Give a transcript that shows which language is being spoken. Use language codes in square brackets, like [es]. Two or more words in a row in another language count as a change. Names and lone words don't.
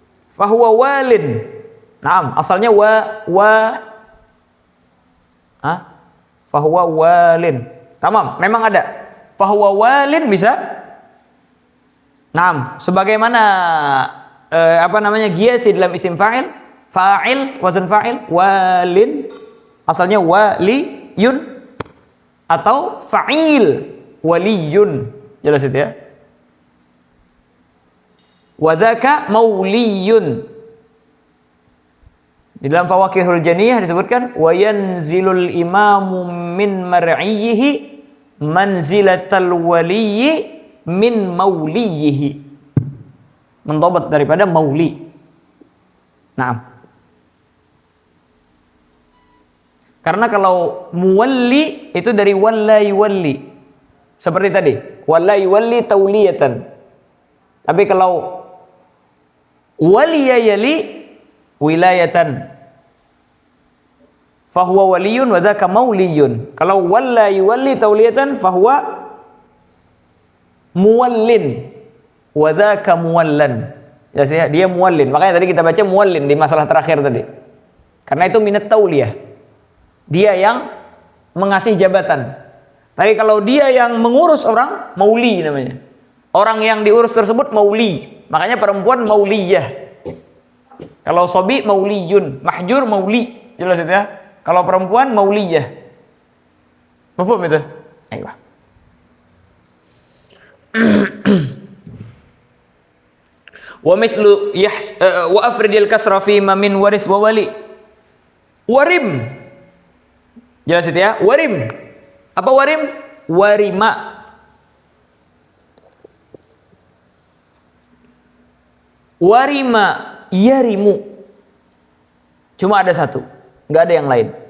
[ar] فهو والٍ. نعم, asalnya فهو والٍ. [id] Tamam, memang ada. [ar] فهو والٍ [id] bisa. Naam, sebagaimana giyasi dalam [ar] اسم فاعل, وزن فاعل، والٍ, [id] asalnya waliyun, atau fa'il, waliyun. Jelas itu ya. [ar] وذاك موليٌّ. [id] Di dalam Fawakihul Janiyah disebutkan [ar] وينزل الإمام من مرعيه منزلة الولي من موليه. [id] Mentobat daripada mauli. Nah, karena kalau muwalli itu dari [ar] ولّى يولّي. [id] Seperti tadi, [ar] ولّى يولّي توليةً. [id] Tapi kalau [ar] ولي يلي ولايةً، فهو وليٌّ وذاك موليٌّ. Kalau ولّى يولّي توليةً فهو مولٍّ وذاك مولًّى. [id] Ya, dia muwallin. Makanya tadi kita baca muwallin di masalah terakhir tadi. Karena itu [ar] من التولية. [id] Dia yang mengasih jabatan. Tapi kalau dia yang mengurus orang, mauli namanya. Orang yang diurus tersebut mauli. Makanya perempuan mauliyah. Kalau sobi mauliyun, mahjur mauli. Jelas itu ya. Kalau perempuan mauliyah. Mafhum itu? Ayo. [ar] ومثل وأفرد الكسر فيما من وارث وولي. [id] Warim. Jelas itu ya? Warim. [ar] Apa ورم؟ ورم. ورم يرم. [id] Cuma ada satu, enggak ada yang lain.